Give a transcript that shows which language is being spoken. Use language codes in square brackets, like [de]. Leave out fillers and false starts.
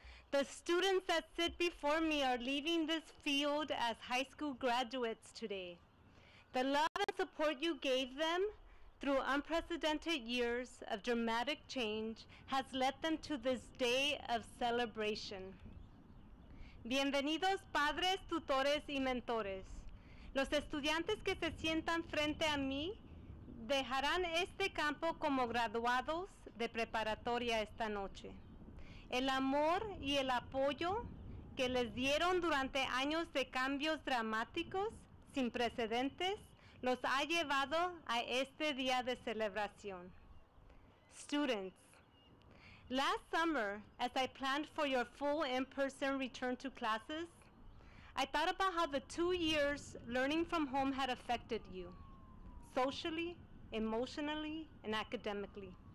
[en] The students that sit before me are leaving this field as high school graduates today. The love and support you gave them through unprecedented years of dramatic change has led them to this day of celebration. [es] Bienvenidos padres, tutores y mentores. Los estudiantes que se sientan frente a mí dejarán este campo como graduados de preparatoria esta noche. El amor y el apoyo que les dieron durante años de cambios dramáticos sin precedentes los ha llevado a este día de celebración. [en] Students, last summer, as I planned for your full in-person return to classes, I thought about how the 2 years learning from home had affected you, socially, emotionally, and academically.